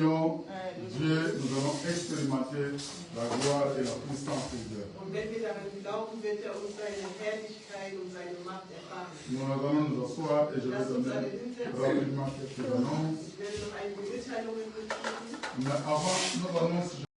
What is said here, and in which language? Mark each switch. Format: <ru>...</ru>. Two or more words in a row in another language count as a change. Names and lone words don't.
<fr>croyons, Dieu, nous allons expérimenter la gloire et la puissance de Dieu.</fr> <de>Und wenn wir daran glauben, wird uns seine Herrlichkeit und seine Macht erfahren.</de> <fr>Nous allons nous asseoir et je vais donner rapidement quelques annonces.</fr> <de>Ich werde noch einige Mitteilungen mitgeben.</de> <fr>Mais avant nos annonces,</fr>